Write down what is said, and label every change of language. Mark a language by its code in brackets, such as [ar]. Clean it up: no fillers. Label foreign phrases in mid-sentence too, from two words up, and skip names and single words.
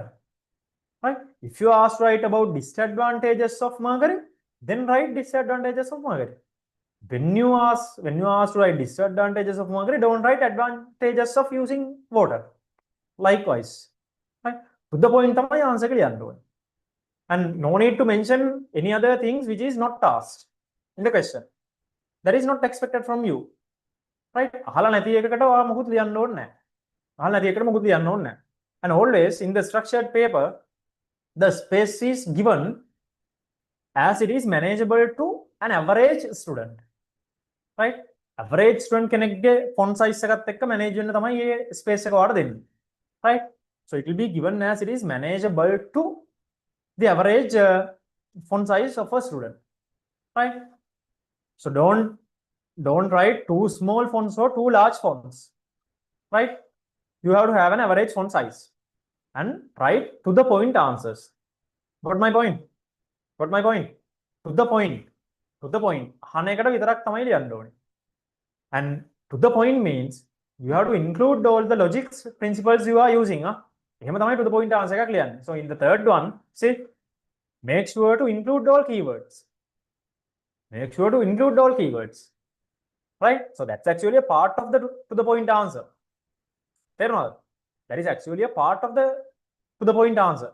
[en] Right? If you ask write about disadvantages of mercury, then write disadvantages of mercury. When you ask to write disadvantages of mercury, don't write advantages of using water. Likewise, right? Put the point තමයි answer [si] එක ලියන්න ඕනේ. [en] And no need to mention any other things which is not asked in the question. That is not expected from you, right? [si] අහලා නැති එකකට ඔයා මොකුත් ලියන්න ඕනේ නැහැ. [en] And always in the structured paper, the space is given as it is manageable to an average student, right? Average student [si] කෙනෙක්ගේ [en] font size [si] එකත් එක්ක manage වෙන්න තමයි මේ space එක ඔයාලට දෙන්නේ, [en] right? So it will be given as it is manageable to the average font size of a student, right? So don't write too small fonts or too large fonts, right? You have to have an average font size and write to the point answers. Got my point? To the point. [si] අහන එකට විතරක් තමයි ලියන්න ඕනේ. [en] And to the point means you have to include all the logics principles you are using. [si] එහෙම තමයි [en] to the point answer [si] එකක් ලියන්නේ. [en] So in the third one, see, make sure to include all keywords. Right? So that's actually a part of the to the point answer. That is actually a part of the to the point answer.